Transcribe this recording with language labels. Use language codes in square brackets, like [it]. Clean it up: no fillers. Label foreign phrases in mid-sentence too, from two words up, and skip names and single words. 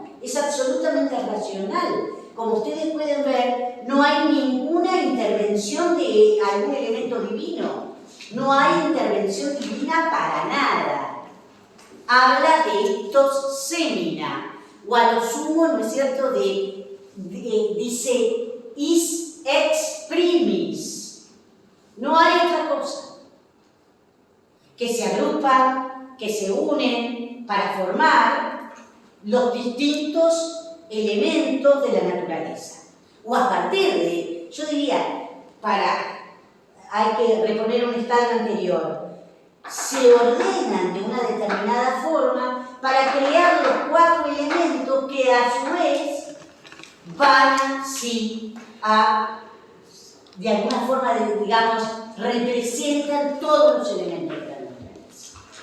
[es] Es absolutamente racional. Como ustedes pueden ver, no hay ninguna intervención de algún elemento divino. No hay intervención divina para nada. Habla de estos semina, o a lo sumo, ¿no es cierto?, dice [la] is ex primis. [es] No hay otra cosa. Que se agrupan, que se unen para formar los distintos elementos de la naturaleza. O a partir de, yo diría, hay que reponer un estado anterior, se ordenan de una determinada forma para crear los 4 elementos que a su vez van sí a, de alguna forma, digamos, representan todos los elementos de la naturaleza.